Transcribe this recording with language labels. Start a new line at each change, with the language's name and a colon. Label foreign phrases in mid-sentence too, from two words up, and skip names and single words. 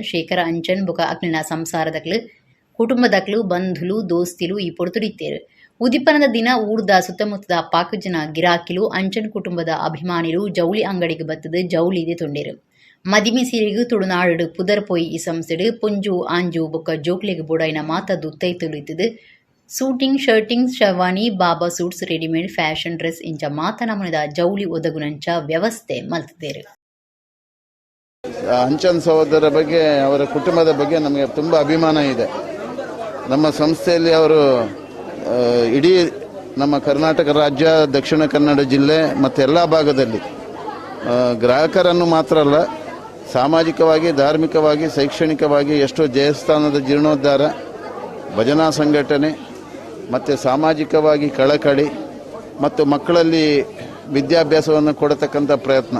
Tulu: ಶೇಖರ ಅಂಚನ್ ಬೊಕ ಅಕ್ಲಿನ ಸಂಸಾರದಕ್ಲು ಕುಟುಂಬದಕ್ಲು ಬಂಧುಲು ದೋಸ್ತಿಲು ಈ ಪೊರ್ತುಡಿತ್ತೇರು ಉದಿಪನದ ದಿನ ಊರ್ದ ಸುತ್ತಮುತ್ತದ ಪಾಕು ಜನ ಗಿರಾಕಿಲು ಅಂಚನ್ ಕುಟುಂಬದ ಅಭಿಮಾನಿರು ಜೌಳಿ ಅಂಗಡಿಗೆ ಬತ್ತದು ಜೌಳಿದೆ ತೊಂಡೇರು ಮದಿಮೆ ಸೀರೆಗೂ ತುಳುನಾಡು ಪುದರ್ ಪೋಯಿ ಈ ಸಂಸ್ಥೆಡು ಪುಂಜು ಆಂಜು ಬೊಕ್ಕ ಜೋಕ್ಲೆಗೆ ಬೋಡಾಯಿನ ಮಾತದ್ದು ತೈತುಳಿತದು
English: suiting shirting sherwani baba suits readymade fashion dress
Tulu: ಇಂಚ ಮಾತನಮನದ ಜೌಳಿ ಒದಗುನಂಚ ವ್ಯವಸ್ಥೆ ಮಲ್ತಿದ್ದೇರು.
Kannada: ಅಂಚನ್ ಸಹೋದರ ಬಗ್ಗೆ ಅವರ ಕುಟುಂಬದ ಬಗ್ಗೆ ನಮಗೆ ತುಂಬ ಅಭಿಮಾನ ಇದೆ. ನಮ್ಮ ಸಂಸ್ಥೆಯಲ್ಲಿ ಅವರು ಇಡೀ ನಮ್ಮ ಕರ್ನಾಟಕ ರಾಜ್ಯ, ದಕ್ಷಿಣ ಕನ್ನಡ ಜಿಲ್ಲೆ ಮತ್ತು ಎಲ್ಲ ಭಾಗದಲ್ಲಿ ಗ್ರಾಹಕರನ್ನು ಮಾತ್ರ ಅಲ್ಲ, ಸಾಮಾಜಿಕವಾಗಿ, ಧಾರ್ಮಿಕವಾಗಿ, ಶೈಕ್ಷಣಿಕವಾಗಿ ಎಷ್ಟೋ ದೇವಸ್ಥಾನದ ಜೀರ್ಣೋದ್ಧಾರ, ಭಜನಾ ಸಂಘಟನೆ ಮತ್ತು ಸಾಮಾಜಿಕವಾಗಿ ಕಳಕಳಿ ಮತ್ತು ಮಕ್ಕಳಲ್ಲಿ ವಿದ್ಯಾಭ್ಯಾಸವನ್ನು ಕೊಡತಕ್ಕಂಥ ಪ್ರಯತ್ನ.